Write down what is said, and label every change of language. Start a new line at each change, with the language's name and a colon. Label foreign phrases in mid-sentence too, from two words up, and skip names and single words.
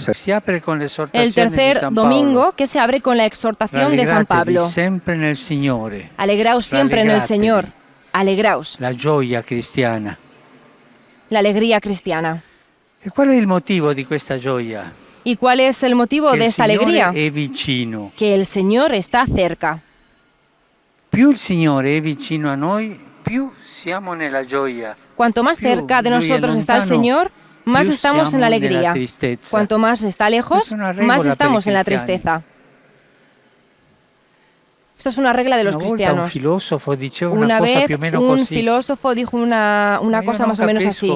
Spanish: el tercer domingo que se abre con la exhortación de San Pablo. Alegraos siempre en el Señor. Alegraos.
Italian: La gioia cristiana.
Spanish: La alegría cristiana. ¿Y cuál es el motivo de esta gioia? ¿Y cuál es el motivo de esta alegría?
Italian: È vicino.
Spanish: Que el Señor está cerca.
Italian: Più il Signore è vicino a noi, più siamo nella gioia.
Spanish: Cuanto más cerca de nosotros está el Señor, más estamos en la alegría. Cuanto más está lejos, más estamos en la tristeza. Esto es una regla de los cristianos. Una vez un filósofo dijo una cosa más o menos así.